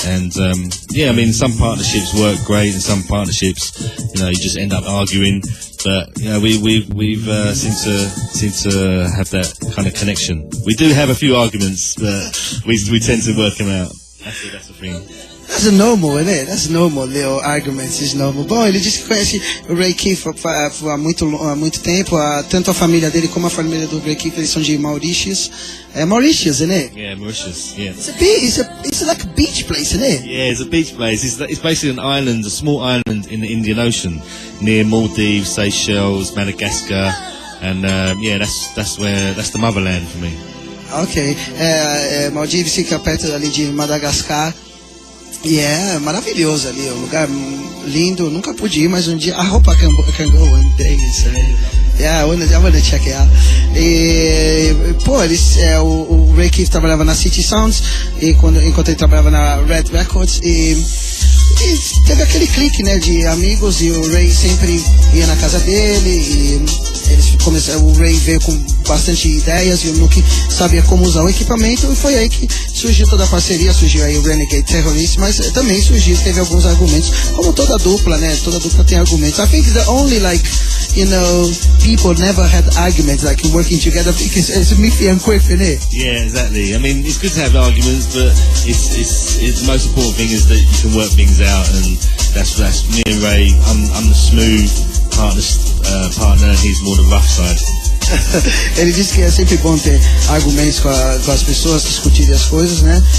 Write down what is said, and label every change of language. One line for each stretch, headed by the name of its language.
English: And I mean, some partnerships work great, and some partnerships, you just end up arguing. But we've seem to have that kind of connection. We do have a few arguments, but we tend to work them out. That's the thing. That's normal, isn't it? That's normal, little arguments is normal.
Portuguese: Bom, ele disse que conhece o Ray Keefe há muito tempo. Tanto a família dele como a família do Ray Keefe, eles são de Mauritius.
English: Mauritius, isn't it? Yeah, Mauritius, yeah. It's like a beach place, isn't it? Yeah, it's a beach place. It's basically an island, a small island in the Indian Ocean, near Maldives, Seychelles, Madagascar, and that's the motherland for me.
Portuguese: Ok, Maldives fica perto ali de Madagascar. E é maravilhoso ali, um lugar lindo. Nunca pude ir, mas um dia
English: I hope I can go one day. Yeah, I wanna check it out.
Portuguese: E, pô, o Ray Keefe trabalhava na City Sounds, enquanto ele trabalhava na Red Records, e teve aquele clique, né, de amigos, e o Ray sempre ia na casa dele, e o Ray veio com bastante ideias, e o Nookie sabia como usar o equipamento, e foi aí que surgiu toda a parceria, surgiu aí o Renegade Terrorist, mas também teve alguns argumentos, como toda dupla, né, toda dupla tem argumentos.
English: I think the only, like, people never had arguments, like, working together, because it's Miffy and Quiff, isn't it? Yeah, exactly. I mean, it's good to have arguments, but it's the most important thing is that you can work things out, and that's me and Ray. I'm the smooth partner, and he's more the rough side.
Portuguese: Ele disse que é sempre bom ter argumentos com as pessoas, discutir as coisas, né?